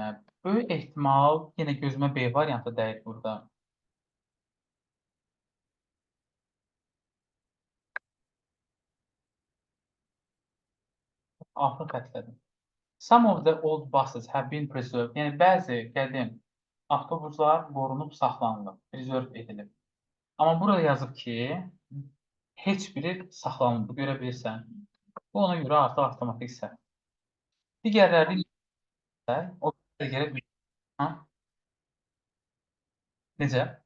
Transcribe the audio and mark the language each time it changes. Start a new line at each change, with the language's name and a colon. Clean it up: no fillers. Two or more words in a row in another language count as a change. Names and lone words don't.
Azerbaijani: Böyük ehtimal yenə gözümə B variantı dəyir burada. Altın xətlədim.
English: Some of the old buses have been preserved.
Azerbaijani: Yəni bəzi qədim avtobuslar qorunub saxlanılıb, preserve edilib. Amma burada yazıb ki, heç biri saxlanılıb. Görə bilirsən. Bu ona görə artıq avtomatik səhv. Digərləri isə o digərə ha, necə?